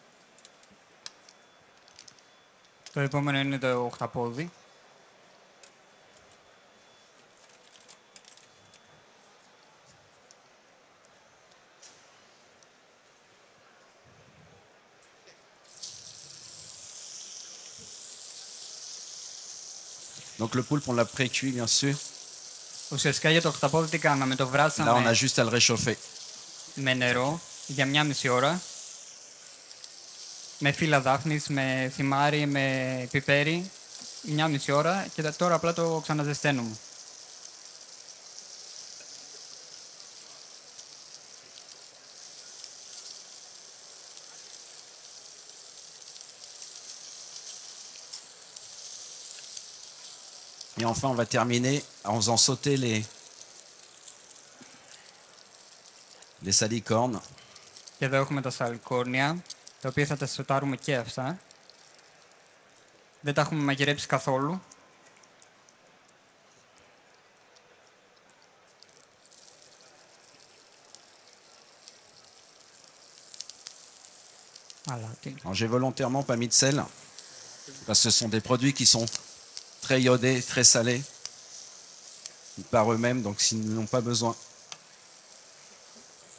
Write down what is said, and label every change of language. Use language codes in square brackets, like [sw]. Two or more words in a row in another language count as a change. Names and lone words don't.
[el] Το επόμενο είναι το οχταπόδι. [fr] Donc le poulpe, on l'a pré-cuit, bien sûr. [el] Ουσιαστικά για το οχταπόδι τι κάναμε, το [fr] Là, on a [el] βράσαμε [fr] juste à le réchauffer. [el] με νερό για 1,5 ώρα. Με φύλλα δάφνης, με θυμάρι, με πιπέρι. 1,5 ώρα και τώρα απλά το ξαναζεσταίνουμε. [fr] Et enfin, on va terminer en faisant sauter les salicornes. [el] Και εδώ έχουμε τα σαλικόρνια, τα οποία θα τα σοτάρουμε και αυτά. Δεν τα έχουμε μαγειρέψει καθόλου. Αλάτι. [fr] Alors, j'ai volontairement pas mis de sel, parce que ce sont des produits qui sont très iodés, très salés par eux-mêmes, donc s'ils n'en ont pas besoin.